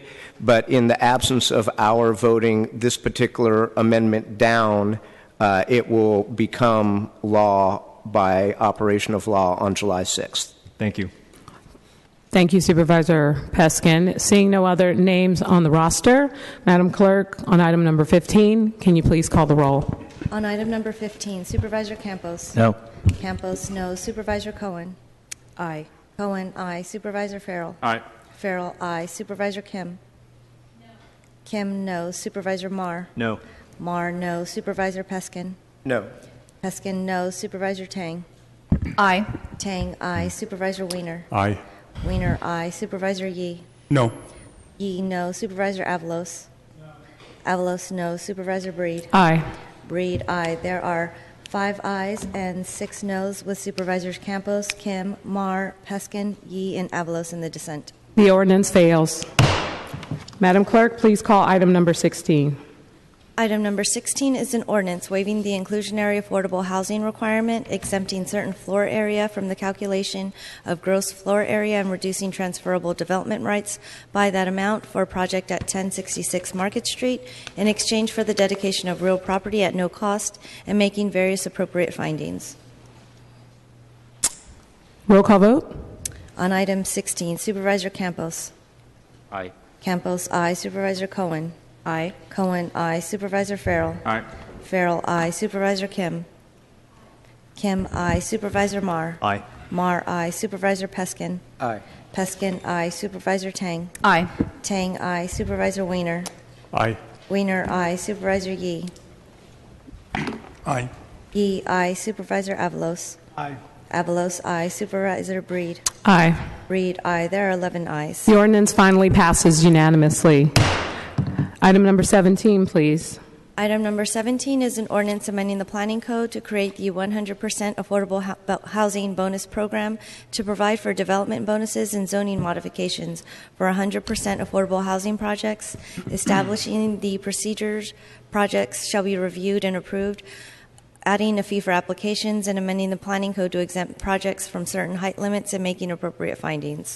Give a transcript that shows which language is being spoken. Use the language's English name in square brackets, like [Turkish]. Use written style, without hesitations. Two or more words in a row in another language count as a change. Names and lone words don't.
[English] But in the absence of our voting this particular amendment down, it will become law by operation of law on July 6th. Thank you. Thank you, Supervisor Peskin. Seeing no other names on the roster, Madam Clerk, on item number 15, can you please call the roll? On item number 15, Supervisor Campos. No. Campos, no. Supervisor Cohen. Aye. Cohen, aye. Supervisor Farrell. Aye. Farrell, aye. Supervisor Kim. No. Kim, no. Supervisor Marr. No. Marr, no. Supervisor Peskin. No. Peskin, no. Supervisor Tang. Aye. Tang, aye. Supervisor Weiner. Aye. Weiner, aye. Supervisor Yee. No. Yee, no. Supervisor Avalos. Avalos, no. Supervisor Breed. Aye. Breed, aye. There are 5 ayes and 6 noes, with Supervisors Campos, Kim, Marr, Peskin, Yee, and Avalos in the dissent. The ordinance fails. Madam Clerk, please call item number 16. Item number 16 is an ordinance waiving the inclusionary affordable housing requirement, exempting certain floor area from the calculation of gross floor area, and reducing transferable development rights by that amount for a project at 1066 Market Street in exchange for the dedication of real property at no cost, and making various appropriate findings. Roll call vote. On item 16, Supervisor Campos. Aye. Campos, aye. Supervisor Cohen. Aye. Cohen, aye. Supervisor Farrell. Aye. Farrell, aye. Supervisor Kim. Kim, aye. Supervisor Marr. Aye. Marr, aye. Supervisor Peskin. Aye. Peskin, aye. Supervisor Tang. Aye. Tang, aye. Supervisor Weiner. Aye. Weiner, aye. Supervisor Yee. Aye. Yee, aye. Supervisor Avalos. Aye. Avalos, aye. Supervisor Breed. Aye. Breed, aye. There are 11 ayes. The ordinance finally passes unanimously. Item number 17, please. Item number 17 is an ordinance amending the Planning Code to create the 100% affordable housing bonus program to provide for development bonuses and zoning modifications for 100% affordable housing projects, establishing the procedures projects shall be reviewed and approved, adding a fee for applications, and amending the Planning Code to exempt projects from certain height limits and making appropriate findings.